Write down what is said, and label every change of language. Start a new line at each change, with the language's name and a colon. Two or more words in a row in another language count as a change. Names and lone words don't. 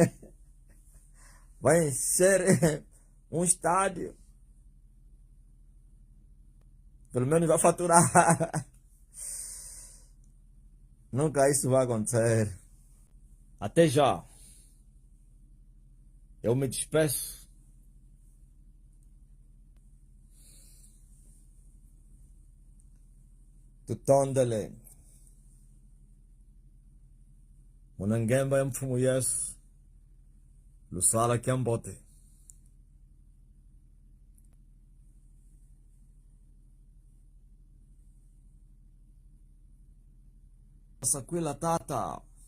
Portuguese: Vai encher um estádio. Pelo menos vai faturar. Nunca isso vai acontecer. Até já. Eu me despeço.
Kongo: Tutondele. Munangemba mfumu Yesu. Lusala kiambote. Sakwila tata.